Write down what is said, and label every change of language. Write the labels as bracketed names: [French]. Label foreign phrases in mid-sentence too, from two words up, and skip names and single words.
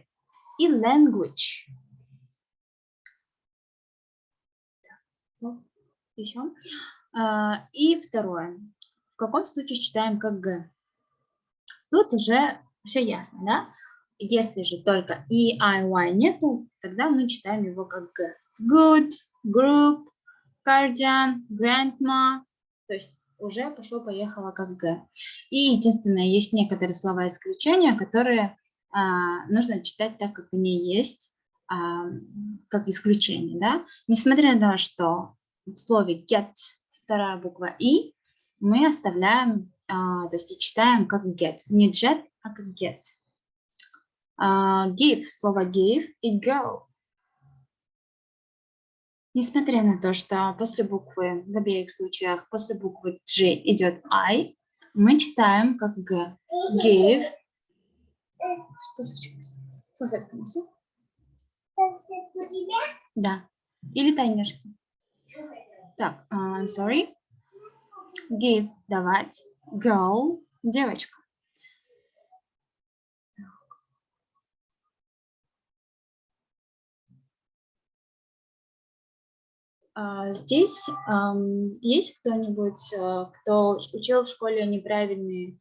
[Russian] И language. Еще. И второе. В каком случае читаем как Г? Тут уже все ясно, да? Если же только E, I, Y нету, тогда мы читаем его как Г. [English] Good, group, guardian, grandma. [Russian] То есть уже пошло-поехало как Г. И единственное, есть некоторые слова исключения, которые нужно читать так, как они есть, как исключение, да? Несмотря на то, что в слове get вторая буква И, мы оставляем, то есть читаем как get. Не jet, а как get. Give, слово give и go. Несмотря на то, что после буквы, в обеих случаях, после буквы G идет I, мы читаем как G. Give. Что случилось? Салфетку несу? Да. Или тайнишки. Так, [English] I'm sorry. [Russian] Give, давать. Girl, девочка. Здесь есть кто-нибудь, кто учил в школе неправильные?